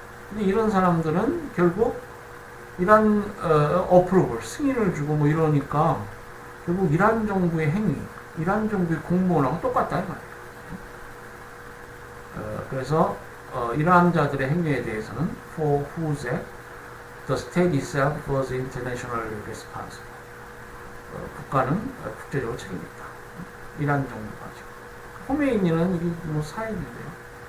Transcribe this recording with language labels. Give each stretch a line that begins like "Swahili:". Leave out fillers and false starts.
Korean: 근데 이런 사람들은 결국 이란 어프로벌 승인을 주고 뭐 이러니까 결국 이란 정부의 행위, 이란 정부의 공무원하고 똑같다 이 말이에요. 그래서 이러한 자들의 행위에 대해서는
English: for whose act the state itself was internationally responsible.
Korean: 국가는 국제적으로 책임있다. 이란 정도가 지금. 호메이니는 이게 뭐 사인인데요.